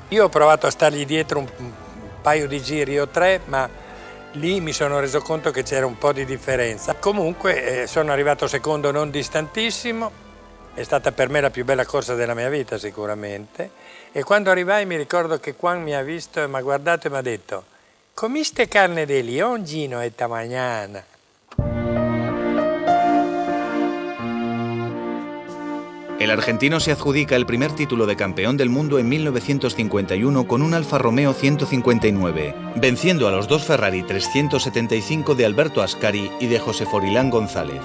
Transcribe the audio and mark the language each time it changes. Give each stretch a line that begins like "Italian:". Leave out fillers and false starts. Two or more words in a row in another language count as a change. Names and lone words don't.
Italian: Io ho provato a stargli dietro un paio di giri o 3, ma lì mi sono reso conto che c'era un po' di differenza. Comunque sono arrivato secondo non distantissimo. È stata per me la più bella corsa della mia vita sicuramente, e quando arrivai mi ricordo che Juan mi ha visto e mi ha guardato e mi ha detto:
Spanish: "Comiste carne de león, Gino, esta mañana?" El argentino se adjudica el primer título de campeón del mundo en 1951 con un Alfa Romeo 159, venciendo a los dos Ferrari 375 de Alberto Ascari y de José Forilán González.